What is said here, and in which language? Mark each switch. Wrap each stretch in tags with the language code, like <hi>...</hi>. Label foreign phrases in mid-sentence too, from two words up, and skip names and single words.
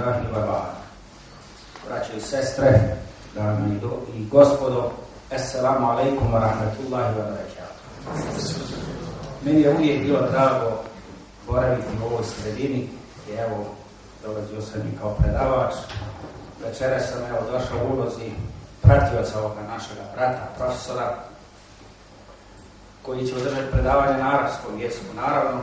<ar>الله وبعد.</ar> <bs>Braćo i sestre, dame i gospodo,</bs> <ar>السلام عليكم ورحمة الله وبركاته.</ar> <bs>Meni je uvijek bilo drago boraviti u ovoj sredini i evo, dolazio sam i kao predavač. Večeras sam došao u ulozi pratioca ovoga našega brata, profesora, koji će održati predavanje na arapskom jeziku, naravno.</bs>